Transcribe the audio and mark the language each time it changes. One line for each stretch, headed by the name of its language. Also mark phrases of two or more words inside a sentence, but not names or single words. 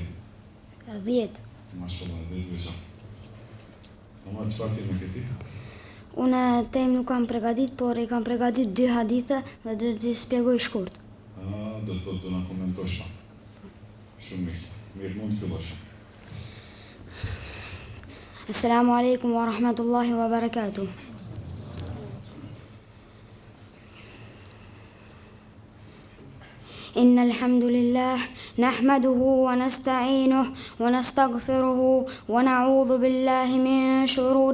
Albanian: 10. Mashallah, 10 veçon. Amar, çfarë kemi këti? Unë tem nuk kam përgatit, por i kam përgatit 2 hadithe dhe do t'i shpjegoj shkurt. Do të thotë do na komentosh ma. Shumë mirë. Mirë, mund të fillosh.
Arabic: السلام عليكم ورحمة الله وبركاته. إن الحمد لله نحمده ونستعينه ونستغفره ونعوذ بالله من شرور